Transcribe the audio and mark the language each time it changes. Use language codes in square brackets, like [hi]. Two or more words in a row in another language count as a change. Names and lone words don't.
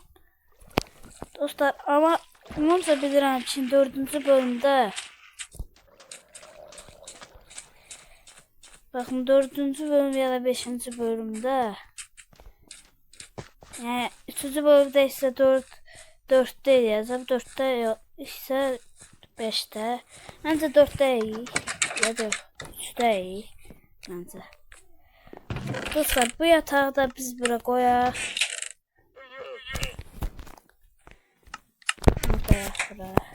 [az] Dostlar ama umumca bilirəm ki 4-cü bölümdə baxın 4-cü bölüm ya da 5-ci bölümdə yəni 3-cü bölümdə isə 4'te yazım. [tr] 4'te ise 5'te. Bence 4'te iyi. Ya da 3'te iyi. Bence. Dostlar bu yatağı da biz buraya koyar. Bunu koyar buraya.